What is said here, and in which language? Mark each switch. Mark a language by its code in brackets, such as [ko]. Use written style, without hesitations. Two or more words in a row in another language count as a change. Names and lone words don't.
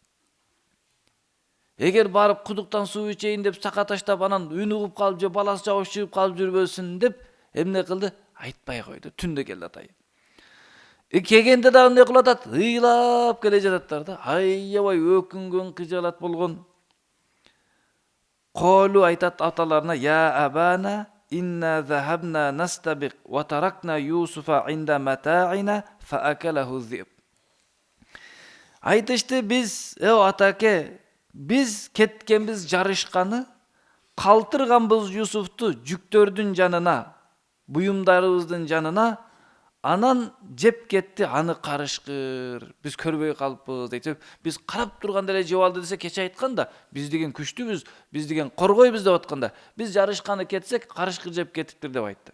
[ky] Эгер барып кудуктан суу ичейин деп сака таштап, анан үн угуп калып же баласы жабыш чыгып калып жүрбөсүн деп эмне кылды? Айтпай койду. Түндө келди атай. Кегенде да эмне кылып атат? Ыйлап келе жататтар да. Аябай өкүнгөн, кыжаалат болгон. [ar] Колу айтат аталарына: "يا أبانا إنا ذهبنا نستبق وتركنا يوسف عند متاعنا فأكله الذئب." [ky] Айтышты: "Биз, атаке, биз кеткенбиз жарышканы, Kалтырганбыз Yusuf'tu жүктөрдүн жанына, буюмдарыбыздын жанына, анан жеп кетти аны карышкыр. Биз көрбөй калыппыз дейт. Биз карап турганда эле жеп алды десе, кече айтканда, биз деген күчтүүбүз, биз деген коргойбуз деп атканда, биз жарышканы кетсек, карышкыр жеп кетиптир деп айтты.